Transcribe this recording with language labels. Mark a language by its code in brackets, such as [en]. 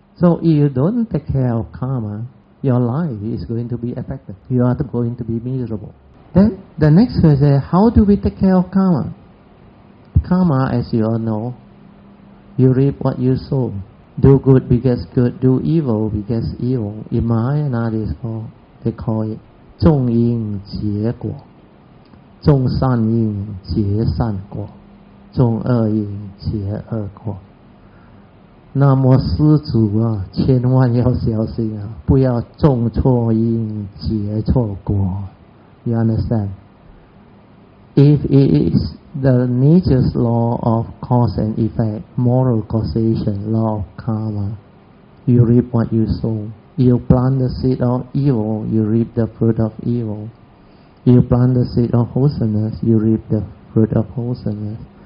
[en] So if you don't take care of karma, your life is going to be affected. You are going to be miserable. Then the next question is, how do we take care of karma? Karma, as you all know, you reap what you sow. Do good begets good, do evil begets evil. In Mahayana, they call it [zh] 种因结果，种善因结善果，种恶因结恶果。那么施主啊，千万要小心啊，不要种错因结错果。 [en] You understand? If it is the nature's law of cause and effect, moral causation, law of karma, you reap what you sow. You plant the seed of evil, you reap the fruit of evil. You plant the seed of wholesomeness, you reap the fruit of wholesomeness.